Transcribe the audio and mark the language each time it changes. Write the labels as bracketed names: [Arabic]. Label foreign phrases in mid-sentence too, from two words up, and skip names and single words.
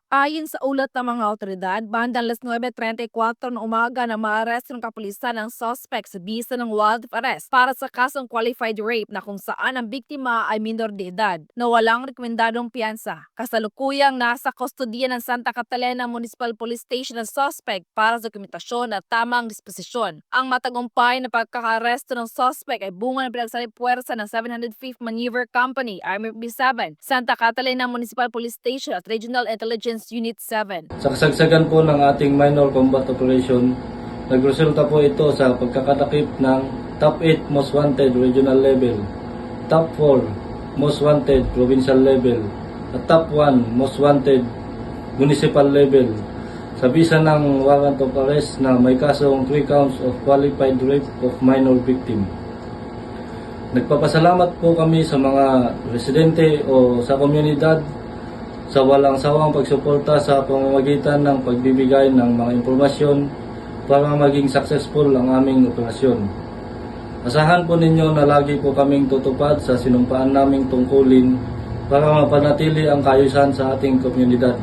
[Filipino] Ayon sa ulat ng mga otoridad, bandang 9:34 ng umaga na maaresto ng kapulisan ng suspect sa bisa ng [English] warrant of arrest [Filipino] para sa kasong [English] qualified rape [Filipino] na kung saan ang biktima ay minor de edad na walang rekomendadong piyansa. Kasalukuyang nasa kustodiya ng Santa Catalina Municipal Police Station ang suspect para sa dokumentasyon at tamang disposisyon. Ang matagumpay na pagkakaresto ng suspect ay bunga ng pinagsalipuwersa ng 705th Maneuver Company, Army B7, Santa Catalina Municipal Police Station at Regional Intelligence Unit 7. Sa kasagsagan po ng ating [English] minor combat operation, [Filipino] nagresulta po ito sa pagkakadakip ng [English] top 8 most wanted regional level, top 4 most wanted provincial level, [Filipino] at [English] top 1 most wanted municipal level [Filipino] sa bisa ng [English] warrant of arrest [Filipino] na may kasong [English] 3 counts of qualified rape of minor victim. [Filipino] Nagpapasalamat po kami sa mga residente o sa komunidad sa walang sawang pagsuporta sa pamamagitan ng pagbibigay ng mga impormasyon para maging successful ang aming operasyon. Asahan po ninyo na lagi po kaming tutupad sa sinumpaan naming tungkulin para mapanatili ang kaayusan sa ating komunidad.